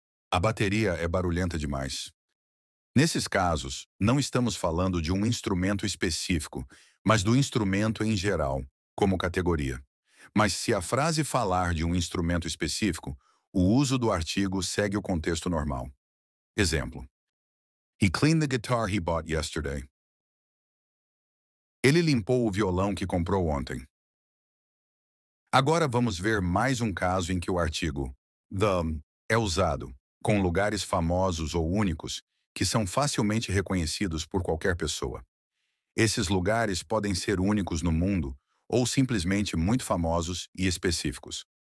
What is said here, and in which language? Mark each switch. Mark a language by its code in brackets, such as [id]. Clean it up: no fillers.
[pt] A bateria é barulhenta demais. Nesses casos, não estamos falando de um instrumento específico, mas do instrumento em geral, como categoria. Mas se a frase falar de um instrumento específico, o uso do artigo segue o contexto normal. [en] Exemplo: He cleaned the guitar he bought yesterday. [pt] Ele limpou o violão que comprou ontem. Agora vamos ver mais um caso em que o artigo the é usado com lugares famosos ou únicos que são facilmente reconhecidos por qualquer pessoa. Esses lugares podem ser únicos no mundo ou simplesmente muito famosos e específicos.